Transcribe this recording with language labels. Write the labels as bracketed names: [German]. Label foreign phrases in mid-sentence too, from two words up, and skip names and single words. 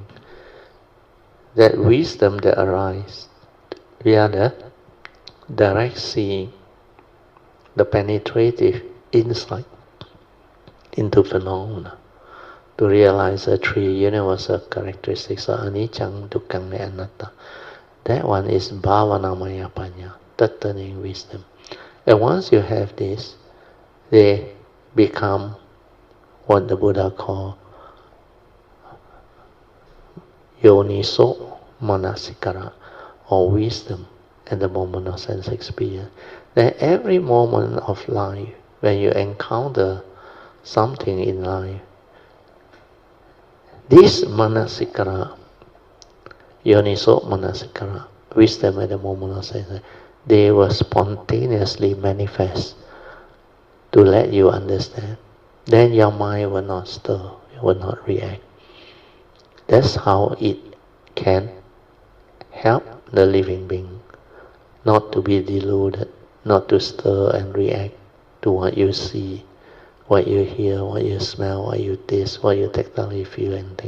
[English] That wisdom that arises via the direct seeing, the penetrative insight into phenomena, to realize the three universal characteristics of [Pali] anicca, dukkha, [English] and anatta. That one is [Pali] bhavanamaya panya, [English] third turning wisdom. And once you have this, they become what the Buddha called [Pali] yoniso manasikara, [English] or wisdom at the moment of sense experience. That every moment of life, when you encounter something in life, this [Pali] manasikara, yoniso manasikara, [English] wisdom at the moment of sense, they will spontaneously manifest to let you understand. Then your mind will not stir, it will not react. That's how it can help the living being not to be deluded, not to stir and react to what you see, what you hear, what you smell, what you taste, what you tactily feel and think.